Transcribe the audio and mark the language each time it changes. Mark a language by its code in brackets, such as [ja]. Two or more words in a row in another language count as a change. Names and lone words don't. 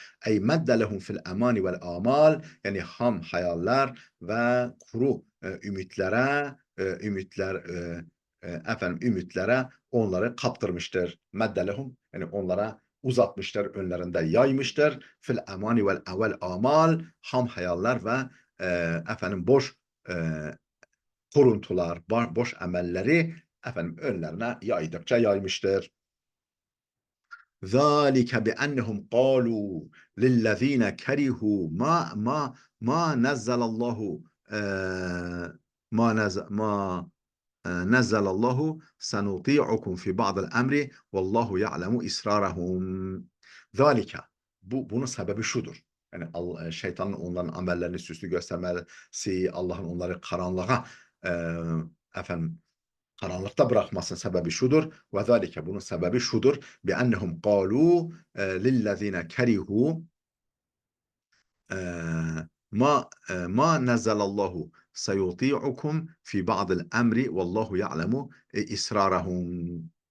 [ar] أي مد لهم في الأماني والآمال, [tr] yani ham hayaller ve kuru ümitlere, ümitlere onları kaptırmıştır. [ar] مد لهم, [tr] yani onlara uzatmıştır, önlerinde yaymıştır. [ar] في الأماني والآمال, [tr] ham hayaller ve boş e, kuruntular, boş emelleri önlerine yaydıkça yaymıştır. [ar] ذلك بأنهم قالوا للذين كرهوا ما نزل الله ما نزل الله سنطيعكم في بعض الأمر والله يعلم إسرارهم. ذلك, [tr] bunun sebebi şudur. Yani şeytanın onların amellerini süslü göstermesi, Allah'ın onları e, efendim karanlıkta bırakmasının sebebi şudur. [ar] وذلك, [tr] bunun sebebi şudur. [ar] بأنهم قالوا للذين كرهوا ما نزل الله سنطيعكم في بعض الأمر والله يعلم إسرارهم.